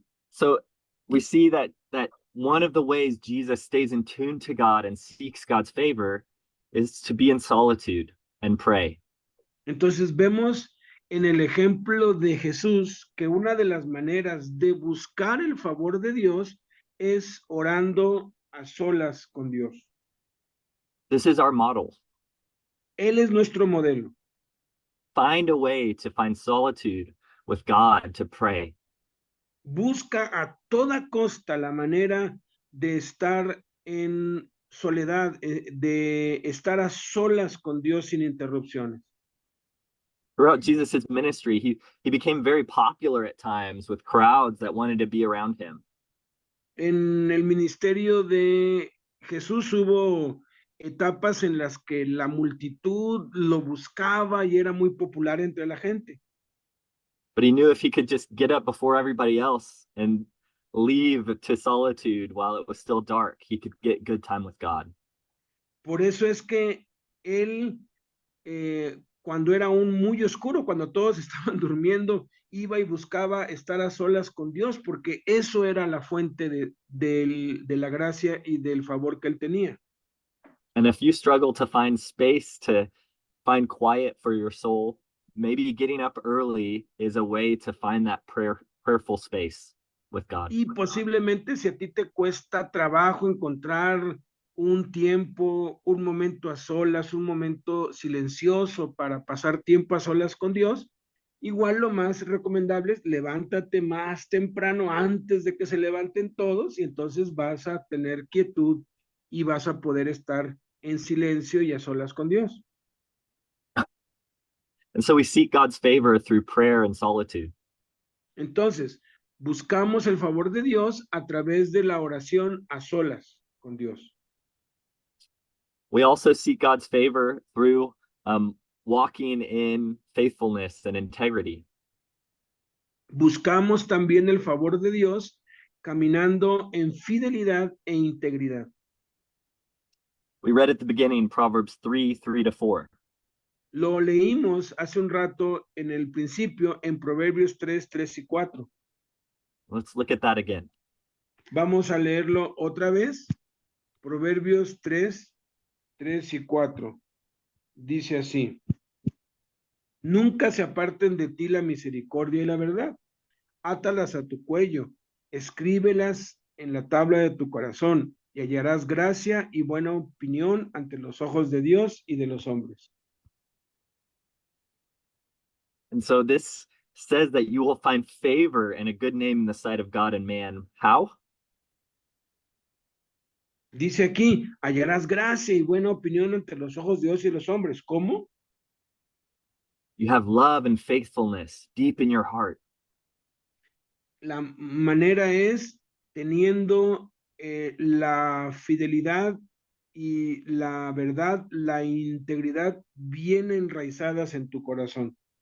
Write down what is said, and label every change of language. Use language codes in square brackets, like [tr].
[en] So we see that one of the ways Jesus stays in tune to God and seeks God's favor is to be in solitude and pray. [es] Entonces vemos en el ejemplo de Jesús que una de las maneras de buscar el favor de Dios es orando a solas con Dios. [en] This is our model. [es] Él es nuestro modelo. [en] Find a way to find solitude with God to pray. [es] Busca a toda costa la manera de estar en soledad, de estar a solas con Dios sin interrupciones. [en] Throughout Jesus's ministry, he became very popular at times with crowds that wanted to be around him. [es] En el ministerio de Jesús hubo etapas en las que la multitud lo buscaba y era muy popular entre la gente. [en] But he knew if he could just get up before everybody else and leave to solitude while it was still dark, he could get good time with God. [es] Por eso es que él, cuando era aún muy oscuro, cuando todos estaban durmiendo, iba y buscaba estar a solas con Dios, porque eso era la fuente de la gracia y del favor que él tenía. [en] And if you struggle to find space to find quiet for your soul, maybe getting up early is a way to find that prayerful space with God. [es] Y posiblemente si a ti te cuesta trabajo encontrar un tiempo, un momento a solas, un momento silencioso para pasar tiempo a solas con Dios, igual lo más recomendable es levántate más temprano antes de que se levanten todos y entonces vas a tener quietud y vas a poder estar en silencio y a solas con Dios. [en] And so we seek God's favor through prayer and solitude. [es] Entonces, buscamos el favor de Dios a través de la oración a solas con Dios. [en] We also seek God's favor through walking in faithfulness and integrity. [es] Buscamos también el favor de Dios caminando en fidelidad e integridad. [en] We read at the beginning Proverbs 3:3-4. [es] Lo leímos hace un rato en el principio en Proverbios 3, 3 y 4. [en] Let's look at that again. [es] Vamos a leerlo otra vez. Proverbios 3, 3 y 4. Dice así: nunca se aparten de ti la misericordia y la verdad. Átalas a tu cuello, escríbelas en la tabla de tu corazón, y hallarás gracia y buena opinión ante los ojos de Dios y de los hombres. [en] And so this says that you will find favor and a good name in the sight of God and man. How? [es] Dice aquí, hallarás gracia y buena opinión ante los ojos de Dios y los hombres. ¿Cómo? [en] You have love and faithfulness deep in your heart. [es] La manera es teniendo la fidelidad y la verdad, la integridad bien enraizadas en tu corazón.